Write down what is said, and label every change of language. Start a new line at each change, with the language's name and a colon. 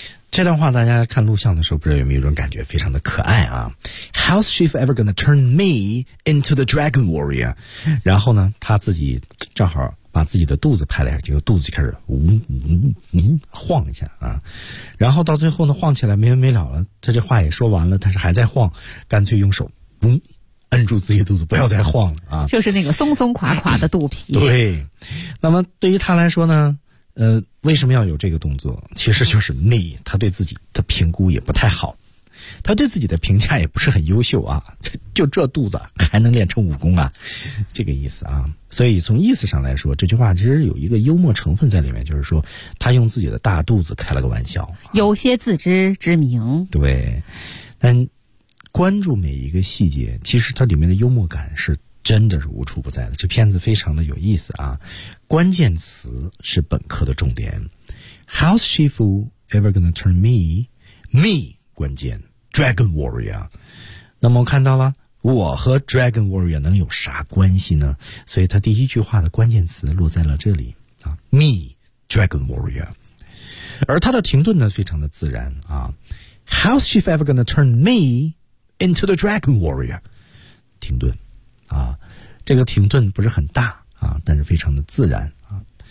Chinese: 这段话大家看录像的时候不知道有没有一种感觉非常的可爱啊。
English: How's she ever gonna turn me into the dragon warrior?
Chinese: 然后呢他自己正好把自己的肚子拍了一下，这个肚子就开始呜呜呜晃一下啊。然后到最后呢晃起来没完没了了，他这话也说完了，但是还在晃，干脆用手呜摁住自己肚子不要再晃了啊。就是那个松松垮垮的肚皮。对。那么对于他来说呢，为什么要有这个动作，其实就是内他对自己的评估也不太好，他对自己的评价也不是很优秀啊，就这肚子还能练成武功啊，这个意思啊。所以从意思上来说这句话其实有一个幽默成分在里面，就是说他用自己的大肚子开了个玩笑，有些自知之明。对，但关注每一个细节，其实它里面的幽默感是真的是无处不在的，这片子非常的有意思啊。关键词是本课的重点，
English: How's she ever gonna turn me
Chinese: 关键 Dragon Warrior。那么我看到了我和 Dragon Warrior 能有啥关系呢，所以他第一句话的关键词落在了这里啊， Me Dragon Warrior。而他的停顿呢非常的自然啊，
English: How's she ever gonna turn me into the Dragon Warrior，
Chinese: 停顿啊，这个停顿不是很大啊，但是非常的自然啊。